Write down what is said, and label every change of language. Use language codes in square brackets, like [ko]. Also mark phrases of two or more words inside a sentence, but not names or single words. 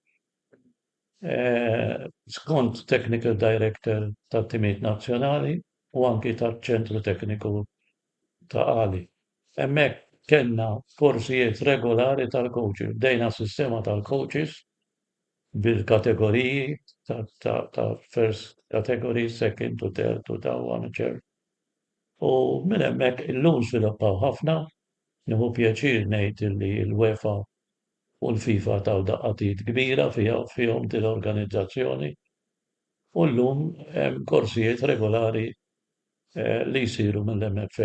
[mt] skont [en] technical director [mt] ta' timiet nazzjonali u anki ta' ċentru tekniku ta' Ali. Hemmhekk kellna korsijiet regolari tal-coaches, bdejna sistema tal-coaches bil-kategoriji ta' [en] first category, second to third to [mt] ta' amateur. U minn hemmhekk illum sviluppaw ħafna, nieħu pjaċir ngħid li l-UEFA u l-FIFA taw daqqatit kbira fihom din l-organizzazzjoni. U llum hemm korsijiet regolari li jsiru mill-MFA.